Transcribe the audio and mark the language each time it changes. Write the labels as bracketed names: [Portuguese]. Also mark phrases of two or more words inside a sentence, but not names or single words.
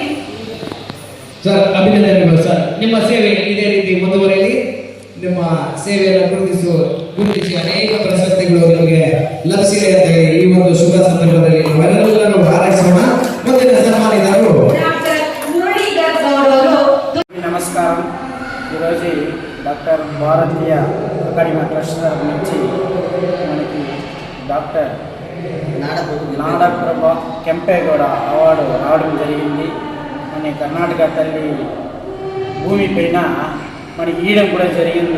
[Kannada] ಸರ್, ಅಭಿನಂದನೆಗಳು ಸರ್. ನಿಮ್ಮ ಸೇವೆ ಇದೇ ರೀತಿ ಮುಂದುವರೆಯಲಿ. ನಿಮ್ಮ ಸೇವೆಯನ್ನು ಗುರುತಿಸಿ ಅನೇಕ ಪ್ರಶಸ್ತಿಗಳು ನಿಮಗೆ ಲಭಿಸಿದೆ ಅಂತ ಹೇಳಿ ಈ ಒಂದು ಶುಭ ಸಂದರ್ಭದಲ್ಲಿ ನಾವೆಲ್ಲರೂ ಹಾರೈಸೋಣ. ಮುಂದಿನ ಸನ್ಮಾನಿತರು ಡಾಕ್ಟರ್ ಮುರಳೀಧರ್ ಗೌಡ್ ಅವರು. [Telugu] నమస్కారం. ఈరోజు డాక్టర్ భారతీయ అకాడమీ ట్రస్ట్ తరఫు నుంచి మనకి డాక్టర్ నాడప్రభ కెంపేగౌడ అవార్డు రావడం జరిగింది. మన కర్ణాటక తల్లి భూమి పైన మనకి ఇవ్వడం కూడా జరిగింది.